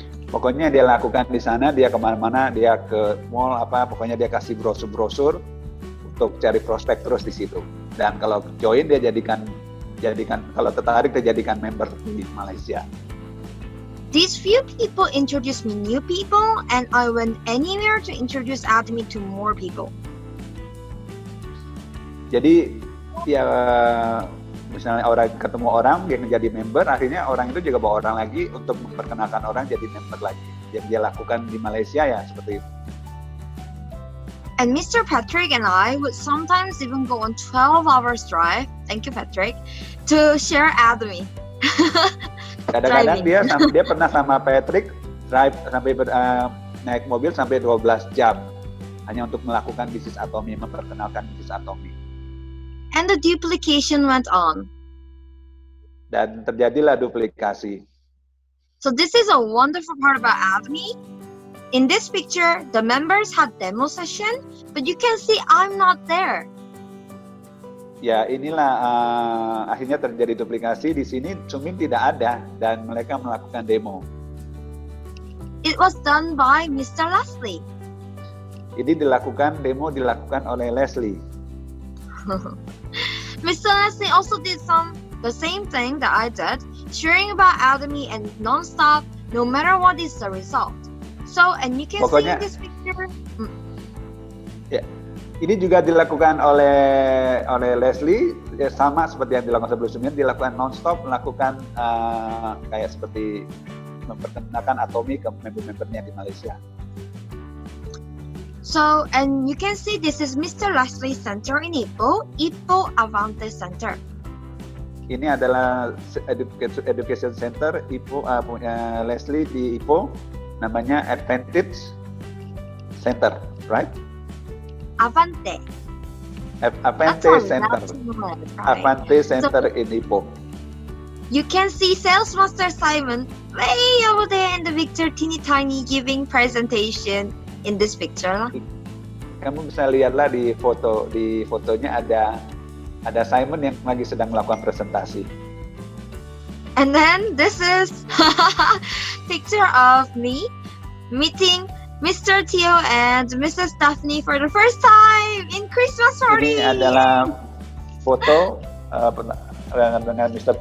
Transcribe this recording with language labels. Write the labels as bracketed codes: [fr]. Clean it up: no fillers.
[id] Pokoknya dia lakukan di sana, dia kemana-mana, dia ke mall pokoknya dia kasih brosur-brosur untuk cari prospek terus di situ. Dan kalau join dia jadikan kalau tertarik dia jadikan member di Malaysia. [en] These few people introduced me new people, and I went anywhere to introduce Atomy to more people. [id] Jadi ya misalnya ketemu orang dia menjadi member, akhirnya orang itu juga bawa orang lagi untuk memperkenalkan orang jadi member lagi. Yang dia lakukan di Malaysia ya seperti itu. [en] And Mr. Patrick and I would sometimes even go on 12 hours drive, thank you Patrick, to share Atomy. [id] Kadang-kadang dia pernah sama Patrick drive sampai naik mobil sampai 12 jam hanya untuk melakukan bisnis Atomy, memperkenalkan bisnis Atomy. [en] And the duplication went on. [id] Dan terjadilah duplikasi. [en] So this is a wonderful part about Atomy. In this picture, the members had demo session, but you can see I'm not there. [id] Ya inilah akhirnya terjadi duplikasi di sini. Sumin tidak ada dan mereka melakukan demo. [en] It was done by Mr. Leslie. [id] Ini demo dilakukan oleh Leslie. [en] Mr. Leslie also did the same thing that I did, sharing about Atomy and non-stop, no matter what is the result. So, and you can see in this picture. [id] Ya, ini juga dilakukan oleh Leslie, ya, sama seperti yang dilakukan sebelumnya, dilakukan non-stop, melakukan kayak seperti memperkenalkan Atomy ke member-membernya di Malaysia. [en] So, and you can see this is Mr. Leslie Center in Ipoh Avante Center. [id] Ini adalah education center Ipoh, Leslie di Ipoh, namanya Advantage Center, [en] right? Avante. Avante Center. Right. Avante Center in Ipoh. You can see Sales Master Simon way over there in the picture, teeny tiny, giving presentation in this picture lah. [id] Kamu bisa lihatlah di fotonya ada Simon yang lagi sedang melakukan presentasi. [en] And then this is picture of me meeting Mr. Tio and Mrs. Daphne for the first time in Christmas party. [id] Ini adalah foto dengan Mr.